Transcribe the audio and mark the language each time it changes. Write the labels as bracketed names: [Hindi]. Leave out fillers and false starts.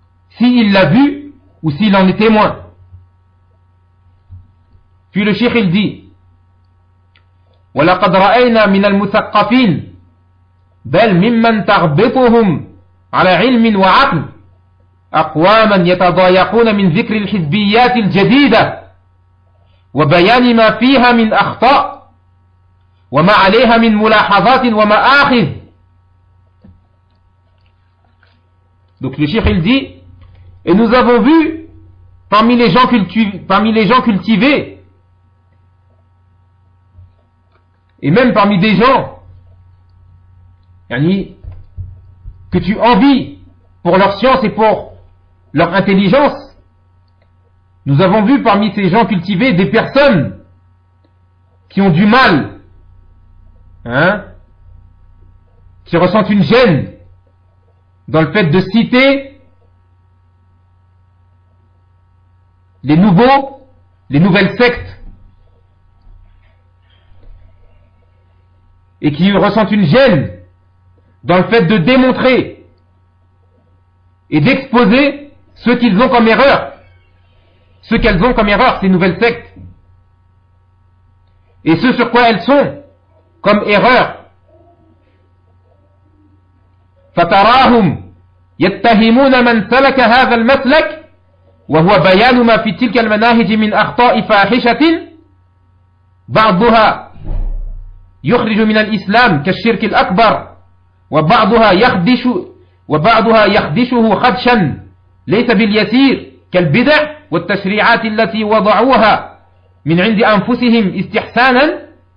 [French] S'il l'a vu ou s'il en est témoin. Puis le cheikh il dit [Arabic] وَلَقَدْ رَأَيْنَا مِنَ الْمُثَقَّفِينَ بَلْ مِمَّنْ تَغْبِطُهُمْ عَلَى عِلْمٍ وَعَقْلٍ أَقْوَامًا يَتَضَايَقُونَ مِنْ ذِكْرِ الْحِزْبِيَّاتِ الْجَدِيدَةِ وبيان ما فيها من أخطاء وما عليها من ملاحظات ومآخذ. [French] Donc le cheikh il dit, et nous avons vu parmi les gens cultivés et même parmi des gens que tu envies pour leur science et pour leur intelligence. Nous avons vu parmi ces gens cultivés des personnes qui ont du mal, hein, qui ressentent une gêne dans le fait de citer les nouveaux, les nouvelles sectes, et qui ressentent une gêne dans le fait de démontrer et d'exposer ce qu'ils ont comme erreur. Ce qu'elles ont comme erreur, ces nouvelles sectes. Et ce sur quoi elles sont comme erreur. [Arabic] فَتَرَاهُمْ يَتَّهِمُونَ مَنْ سَلَكَ هَذَا الْمَسْلَكِ وَهُوَ بَيَانُ مَا فِي تِلْكَ الْمَنَاهِجِ مِنْ أَخْطَاءِ فَاحِشَةٍ بَعْضُهَا يُخْرِجُ مِنَ الْإِسْلَامِ كَالشِّرْكِ الْأَكْبَرِ وَبَعْضُهَا يَخْدِشُهُ خَدْشًا لَيْسَ بِالْيَسِيرِ كَالْبِدَعِ والتشريعات التي وضعوها من عند أنفسهم استحسانا